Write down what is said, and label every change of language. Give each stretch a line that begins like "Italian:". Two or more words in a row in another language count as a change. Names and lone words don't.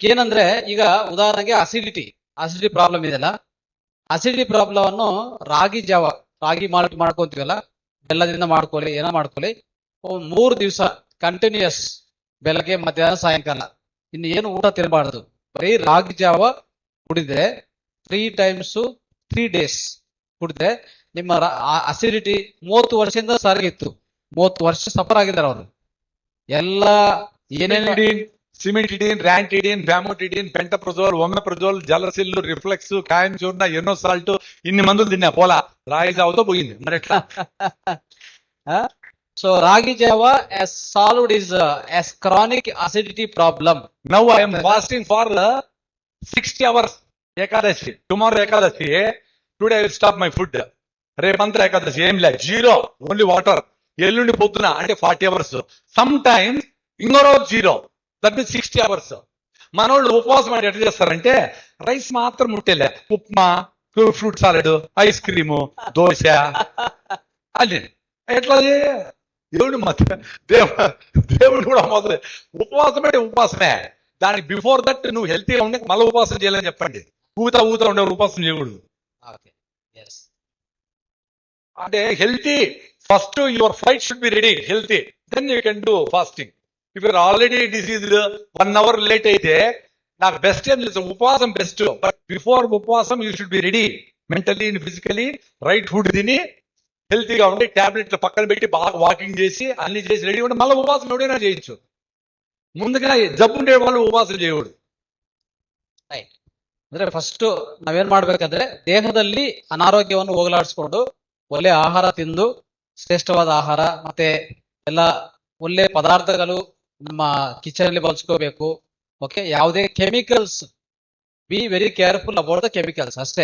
Kannada: ಏನಂದ್ರೆ ಈಗ ಉದಾಹರಣೆಗೆ
English: acidity problem
Kannada: ಇದೆಯಲ್ಲ,
English: acidity problem
Kannada: ಅನ್ನು ರಾಗಿ ಮಾಲ್ಟ್ ಮಾಡ್ಕೊಂತೀವಲ್ಲ, ಬೆಲ್ಲದಿಂದ ಮಾಡ್ಕೊಳ್ಳಿ, ಏನೋ ಮಾಡ್ಕೊಳ್ಳಿ, 3 ದಿವಸ ಕಂಟಿನ್ಯೂಸ್, ಬೆಳಗ್ಗೆ ಮಧ್ಯಾಹ್ನ ಸಾಯಂಕಾಲ ಇನ್ನು ಏನು ಊಟ ತಿನ್ನಬಾರ್ದು. ಬರೀ ರಾಗಿ ಜಾವ ಕುಡಿದ್ರೆ
English: 3 times 3 days
Kannada: ಕುಡಿದ್ರೆ ನಿಮ್ಮ ಅಸಿಡಿಟಿ 30 ವರ್ಷದಿಂದ ಸರಿಗಿತ್ತು. 30 ವರ್ಷ ಸಫರ್ ಆಗಿದ್ದಾರೆ ಅವರು. ಎಲ್ಲ ಏನೇನು
Telugu: సిమిటిడిన్, ర్యాంటిడిన్, ఫ్యామోటిడిన్, పెంటప్రజోల్, ఒమెప్రజోల్, జలసిల్లు, రిఫ్లెక్స్, కాయం చూర్ణ, ఎన్నో సాల్ట్, ఇన్ని మందులు తిన్నా పోలా, రాగి జావతో పోయింది. మరి ఎట్లా?
English: సో
Telugu: రాగి జావ
English: has solved his chronic acidity problem. Now I am fasting for 60 hours ఏకాదశి. tomorrow ఏకాదశి, today I will stop my food.
Telugu: రేపంతా ఏకాదశి ఏం లేదు,
English: 0 only water.
Telugu: ఎల్లుండి పొద్దున అంటే
English: 40 hours. some times
Telugu: ఇంకో రోజు
English: 0, that means 60 hours.
Telugu: మనోళ్ళు ఉపవాసం అంటే ఎట్లా చేస్తారంటే రైస్ మాత్రం ముట్టేలే, ఉప్మా,
English: fruit salad, ice cream,
Telugu: దోశ అది ఎట్లా? దేవుడు దేవుడు కూడా మొదలు ఉపవాసం అంటే ఉపవాసమే. దానికి
English: before that
Telugu: నువ్వు హెల్తీగా ఉండే మళ్ళీ ఉపవాసం చేయాలని చెప్పండి. ఊతా ఉండే ఉపవాసం చేయకూడదు. అంటే
English: healthy first, your flight should be ready, healthy, then you can do fasting. if you're already diseased 1 hour late
Telugu: అయితే నాకు బెస్ట్ ఏం తెలుసు, ఉపవాసం బెస్ట్.
English: but before ఉపవాసం you should be ready. mentally physically right food
Telugu: తిని హెల్తీగా ఉండి టాబ్లెట్లు పక్కన పెట్టి బాగా వాకింగ్ చేసి అన్ని చేసి రెడీ ఉండి మళ్ళీ ఉపవాసం ఎవడైనా చేయొచ్చు. ముందుగా ಜಬ್ಬು ఉండే వాళ్ళు ಉಪವಾಸ చేయకూడದು.
Kannada: ಅಂದ್ರೆ ಫಸ್ಟ್ ನಾವೇನ್ ಮಾಡ್ಬೇಕಂದ್ರೆ ದೇಹದಲ್ಲಿ ಅನಾರೋಗ್ಯವನ್ನು ಹೋಗಲಾಡಿಸ್ಕೊಂಡು ಒಳ್ಳೆ ಆಹಾರ ತಿಂದು ಶ್ರೇಷ್ಠವಾದ ಆಹಾರ ಮತ್ತೆ ಎಲ್ಲ ಒಳ್ಳೆ ಪದಾರ್ಥಗಳು ನಮ್ಮ ಕಿಚನ್ ಅಲ್ಲಿ ಬಳಸ್ಕೋಬೇಕು.
English: OK, ಯಾವುದೇ chemicals, be very careful about the chemicals ಅಷ್ಟೇ.